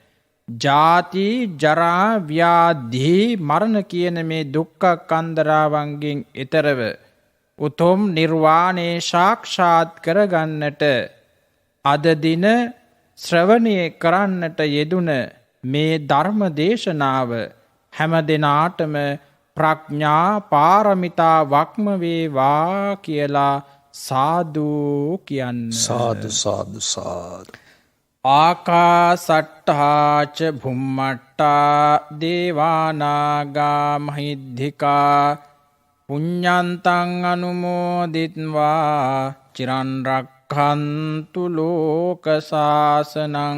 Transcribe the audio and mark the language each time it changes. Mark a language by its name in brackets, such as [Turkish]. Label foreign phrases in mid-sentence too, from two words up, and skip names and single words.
[Sinhala] ජාති ජරා ව්‍යාධි මරණ කියන මේ දුක්ඛ කන්දරාවන්ගෙන් ඈතරව උතුම් නිර්වාණය සාක්ෂාත් කරගන්නට අද දින ශ්‍රවණය කරන්නට යෙදුන මේ ධර්ම දේශනාව හැම දිනාටම ප්‍රඥා පාරමිතා වක්ම වේවා කියලා සාදු කියන්න. [Pali] සාදු සාදු සාදු. ආකාසට්ඨා ච භුම්මට්ඨා දේවානාගා මහිද්దికා පුඤ්ඤන්තං අනුමෝදිත්වා චිරන් රක්ඛන්තු ලෝක සාසනං.